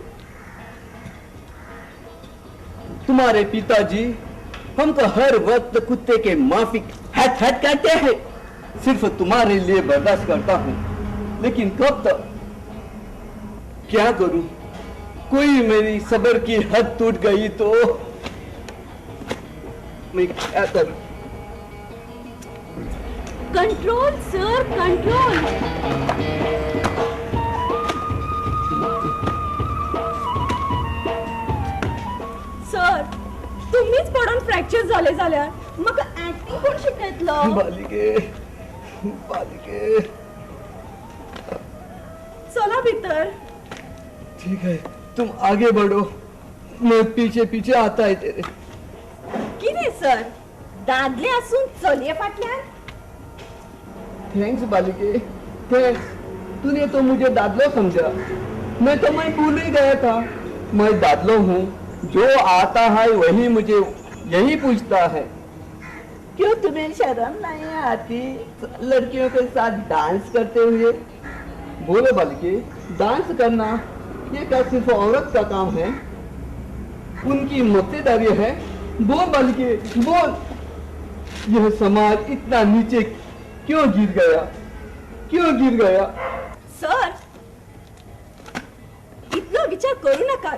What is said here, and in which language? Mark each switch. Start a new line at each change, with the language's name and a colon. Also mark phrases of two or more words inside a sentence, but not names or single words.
Hindi: तुम्हारे पिताजी हमको हर वक्त कुत्ते के माफिक हट हट कहते हैं। सिर्फ तुम्हारे लिए बर्दाश्त करता हूँ, लेकिन कब तक? क्या करूं? कोई मेरी सब्र की हद टूट गई तो मैं क्या करूं?
English: control sir, control.
Konkani: सर, तुम्हीच पडून फ्रॅक्चर झाले झाल्यार म्हाका ऍक्टिंग कोण शिकयतलो?
Hindi: बालिके, बालिके, चला भीतर। ठीक है, तुम आगे बढ़ो, मैं पीछे पीछे आता है तेरे।
Konkani: किती सर, दादले असून चलये फाटल्यान?
Hindi: थैंक्स बालिके, थैंक्स। तूने तो मुझे दादलो समझा, मैं भूल ही गया था। मैं दादलो हूँ, जो आता है वही मुझे यही पूछता है। क्यों तुम्हें शर्म नहीं आती लड़कियों के साथ डांस करते हुए? बोलो बालिके, डांस करना ये क्या सिर्फ औरत का काम है? उनकी मक्तेदारी है। बोल बालिके, बोल। यह समाज इतना नीचे क्यों गिर गया, क्यों गिर गया?
Konkani: सर इतलो विचार करू नका.